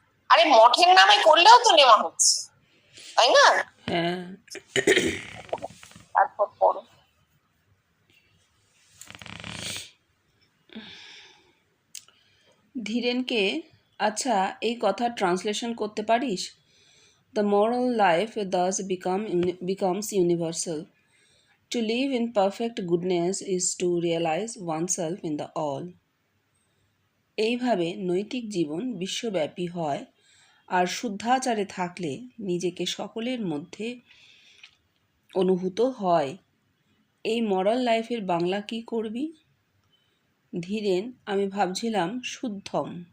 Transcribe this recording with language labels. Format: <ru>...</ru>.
<bn>আরে মঠের নামে করলেও তো নেওয়া হচ্ছে, তাই না? তারপর পড়ো। ধীরেনকে, আচ্ছা এই কথা ট্রান্সলেশন করতে পারিস?</bn> <en>The moral life thus becomes universal. To live in perfect goodness is to realize oneself in the all.</en> <bn>এইভাবে নৈতিক জীবন বিশ্বব্যাপী হয়, আর শুদ্ধাচারে থাকলে নিজেকে সকলের মধ্যে অনুভূত হয়। এই মরাল লাইফের বাংলা কি করবি? ধীরেন, আমি ভাবছিলাম শুদ্ধম।</bn>